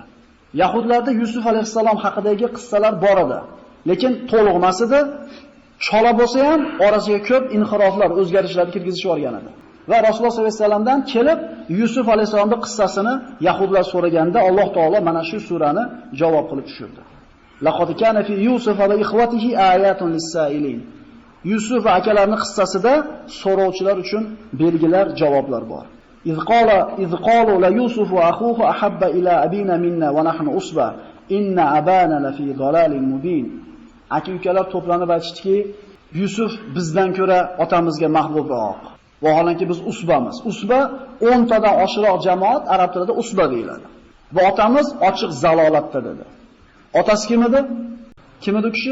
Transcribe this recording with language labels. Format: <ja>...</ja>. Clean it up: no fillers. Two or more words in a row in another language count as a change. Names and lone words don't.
<uz>Yahudlarda Yusuf alayhisalom haqidagi qissalar bor edi, lekin to'liq emas edi. Chola bo'lsa ham orasiga ko'p inxiroflar, o'zgarishlarni kirgizishib olgan edi. Va Rasululloh</uz> <ar>صلى الله عليه وسلم</ar> <uz>kelib Yusuf alayhisalomning qissasini yahudlar so'raganda Alloh taolo mana shu surani javob qilib tushirdi.</uz> <ar>لقد كان في يوسف وإخوته آيات للسائلين.</ar> <uz>Yusuf va akalarining qissasida so'rovchilar uchun belgilar, javoblar bor.</uz> <ar>إذ قالوا ليوسف وأخوه أحب إلى أبينا منا ونحن أصبة إن أبانا لفي ضلال مبين.</ar> <uz>Aka-ukalar to'planib aytishdiki, Yusuf bizdan ko'ra otamizga mahbubroq. Vaholanki biz usbamiz. Usba 10 tadan oshiroq jamoat arab tilida usba deyiladi. Va otamiz ochiq zalolatda dedi. Otasi kim edi? Kim edi kishi?</uz>